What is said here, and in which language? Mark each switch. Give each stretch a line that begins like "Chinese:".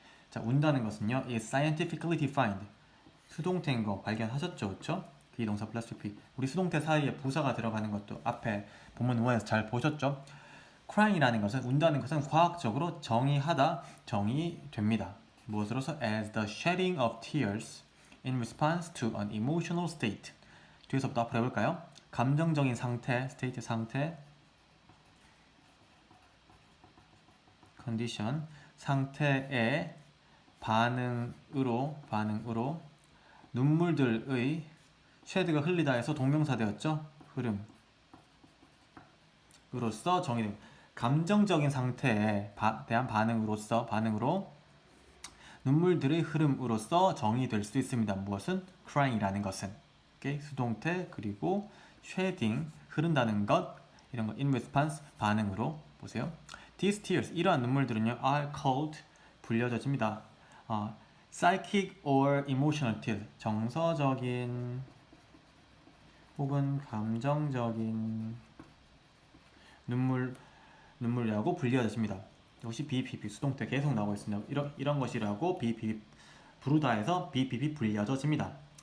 Korean: 자 운다는 것은요
English: is scientifically defined.
Korean: 수동태인 거 발견하셨죠? 그쵸? 비동사 플러스 PP. 우리 수동태 사이에 부사가 들어가는 것도 앞에 본문 5에서 잘 보셨죠? crying이라는 것은 운다는 것은 과학적으로 정의됩니다. 무엇으로서?
English: as the shedding of tears in response to an emotional state.
Korean: 뒤에서부터 앞으로 해볼까요? 감정적인 상태, state 상태, condition 상태의 반응으로 눈물들의 쉐드가 흘리다 해서 동명사 되었죠? 흐름으로써 정의됩니다. 감정적인 상태에 대한 반응으로 눈물들의 흐름으로써 정의될 수 있습니다. 무엇은? crying이라는 것은. 오케이? 수동태 그리고 shedding 흐른다는 것 이런 거
English: in response
Korean: 반응으로 보세요.
English: These tears
Korean: 이러한 눈물들은요
English: are called
Korean: 불려져집니다.
English: psychic or emotional tears
Korean: 정서적인 혹은 감정적인 눈물이라고 불려집니다. 역시 BPP 수동태 계속 나오고 있습니다. 이런 것이라고 BPP 부르다 해서 BPP 불려집니다.